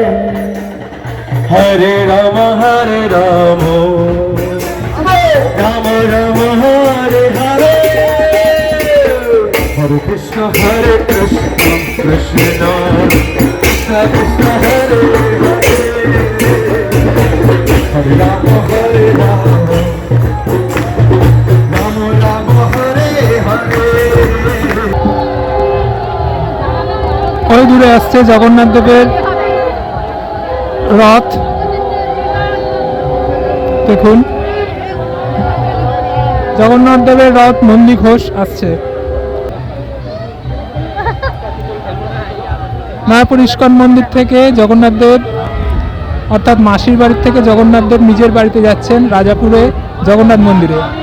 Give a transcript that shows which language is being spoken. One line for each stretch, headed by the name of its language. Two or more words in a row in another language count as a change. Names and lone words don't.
Bangla: Hare Rama Hare Rama Rama Rama Hare Hare Hare Krishna Hare Krishna Krishna Krishna Krishna Hare Hare Hare Rama Hare Rama Rama Rama Hare Hare। ওই দূরে আসছে জগন্নাথ দেবের রথ, দেখুন জগন্নাথ দেবের রথ নন্দী ঘোষ আসছে। মায়াপুর ইস্কন মন্দির থেকে জগন্নাথ দেব অর্থাৎ মাসির বাড়ির থেকে জগন্নাথ দেব নিজের বাড়িতে যাচ্ছেন রাজাপুরে জগন্নাথ মন্দিরে।